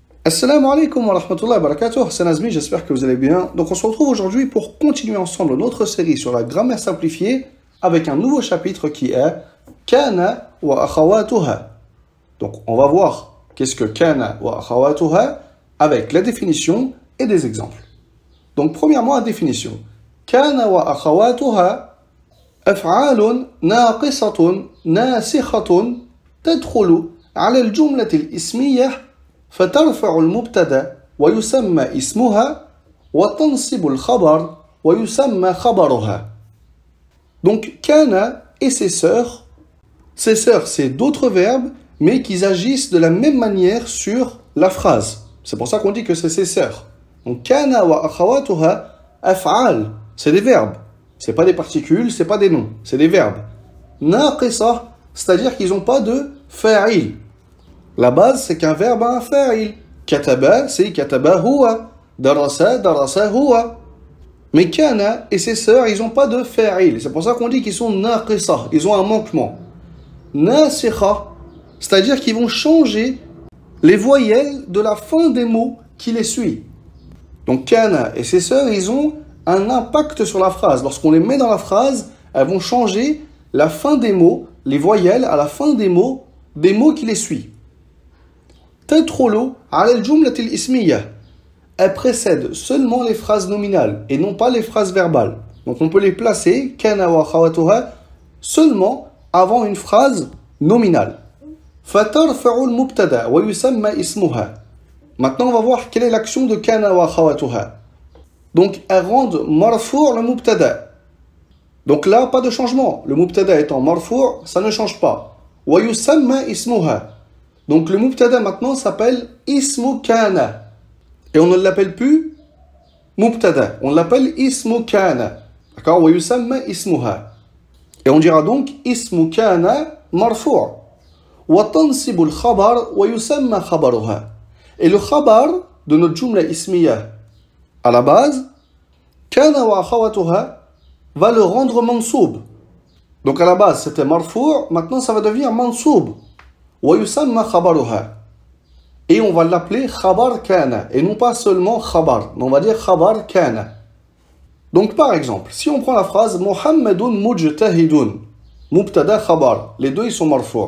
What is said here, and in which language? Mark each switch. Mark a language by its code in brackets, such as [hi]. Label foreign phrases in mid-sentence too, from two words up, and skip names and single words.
[ar] السلام عليكم ورحمة الله وبركاته, [fr] c'est Nazmi, j'espère que vous allez bien. Donc on se retrouve aujourd'hui pour continuer ensemble notre série sur la grammaire simplifiée avec un nouveau chapitre qui est [ar] كان وأخواتها. [fr] Donc on va voir qu'est-ce que [ar] كان وأخواتها [fr] avec la définition et des exemples. Donc premièrement la définition. [ar] كان وأخواتها أفعال ناقصة ناسخة تدخل على الجملة الإسمية فترفع المبتدأ ويسمى اسمها وتنصب الخبر ويسمى خبرها. [fr] Donc kana et ses sœurs c'est d'autres verbes mais qui agissent de la même manière sur la phrase. C'est pour ça qu'on dit que c'est ses sœurs. [ar] Donc كان وأخواتها أفعال, [fr] c'est des verbes. C'est pas des particules, c'est pas des noms, c'est des verbes. Naqisa, c'est-à-dire qu'ils n'ont pas de fa'il. La base, c'est qu'un verbe a un fa'il. [ar] Kataba, c'est كتب هو. Darasa, درس هو. [fr] Mais kana et ses sœurs, ils n'ont pas de fa'il. C'est pour ça qu'on dit qu'ils sont naqisa, ils ont un manquement. Nasikha, c'est-à-dire qu'ils vont changer les voyelles de la fin des mots qui les suivent. Donc kana et ses sœurs, ils ont un impact sur la phrase. Lorsqu'on les met dans la phrase, elles vont changer la fin des mots, les voyelles à la fin des mots qui les suivent. [ar] تدخل على الجملة الاسمية. [fr] Elles précèdent seulement les phrases nominales et non pas les phrases verbales. Donc on peut les placer, [ar] كان وأخواتها, [fr] seulement avant une phrase nominale. [ar] فترفع المبتدأ ويسمى اسمها. [fr] Maintenant on va voir quelle est l'action de [ar] كان وأخواتها. [fr] Donc, elles rendent marfou' le mubtada. Donc là, pas de changement. Le mubtada étant marfou', ça ne change pas. [ar] ويسمى اسمها. [fr] Donc le mubtada maintenant s'appelle [ar] اسم كان. [fr] Et on ne l'appelle plus mubtada. On l'appelle [ar] اسم كان. [fr] D'accord? [ar] ويسمى اسمها. [fr] Et on dira donc [ar] اسم كان مرفوع'. وتنصب الخبر ويسمى خبرها. [fr] Et le khabar de notre [ar] جملة اسمية, [fr] à la base, [ar] كان وأخواتها [fr] va le rendre mansoub. Donc à la base c'était marfou', maintenant ça va devenir mansoub. [ar] ويسمى خبرها. [fr] Et on va l'appeler [ar] خبر كان. [fr] Et non pas seulement khabar, mais on va dire [ar] خبر كان. [fr] Donc par exemple, si on prend la phrase [ar] محمد مجتهد، مبتدأ خبر, [fr] les deux ils sont marfou'.